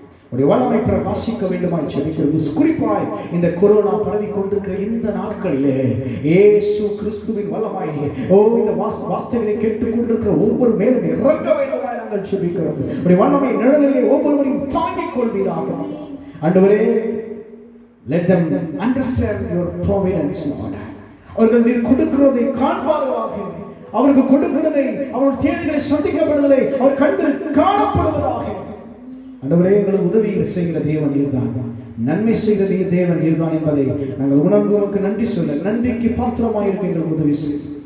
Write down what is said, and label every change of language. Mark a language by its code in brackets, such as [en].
[ta] உடைய வல்லமை பிரகாசிக்க வேண்டுமாய் ஜெபிக்கிறோம். குறிப்பாய் இந்த கொரோனா பரவி கொண்டிருக்கிற இந்த நாட்களிலே இயேசு கிறிஸ்துவின் வல்லமை இந்த வார்த்தைகளை கேட்டுக் கொண்டிருக்கிற ஒவ்வொரு மேலும் இறங்க வேண்டுமாய் நாங்கள் ஜெபிக்கிறோம். உடைய வல்லமை நிழலிலே ஒவ்வொருவரையும் தாங்கிக் கொள்வீராக. ஆண்டவரே, [en] let them understand your providence, Lord. [ta] அவர்கள் நீர் கொடுக்கிறதை காண்பார்களாக, அவருக்கு கொடுக்கிறதை, அவருடைய தேவைகளை சந்திக்கப்படுவதை அவர் கண்டு காணப்படுவதாக. ஆண்டவரே, எங்களுக்கு உதவி செய்கிற தேவன் நீர்தான், நன்மை செய்கிற தேவன் நீர்தான் என்பதை நாங்கள் உணர்ந்து உமக்கு நன்றி சொல்ல, நன்றிக்கு பாத்திரமாக இருக்க எங்களுக்கு உதவி செய்ய.